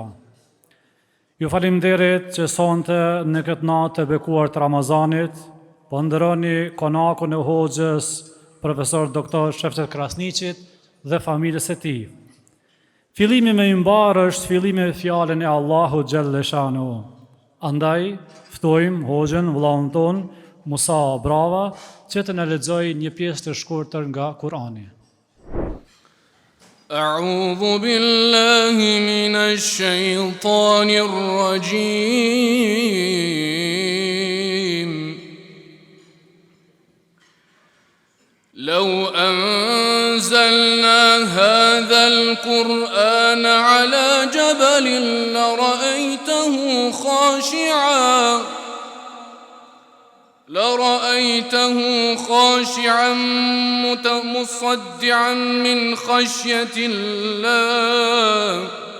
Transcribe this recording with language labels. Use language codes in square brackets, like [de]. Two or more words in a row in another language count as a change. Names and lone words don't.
[sq] Ju faleminderit që sonte në këtë natë të bekuar të Ramazanit po ndëroni konakun e hoxhës profesor doktor Shefqet Krasniqit dhe familjes së tij. Fillimi me imbar është fillimi me fjalën e Allahu [ar] جل شأنه. [sq] Andaj ftojmë hoxhën vëllaun ton Musa Brava që të na lexojë një pjesë të shkurtër nga Kurani. [ar] أعوذ بالله من الشيطان الرجيم. لو أنزلنا هذا القرآن على جبل لرأيته خاشعا متصدعا من خشية الله.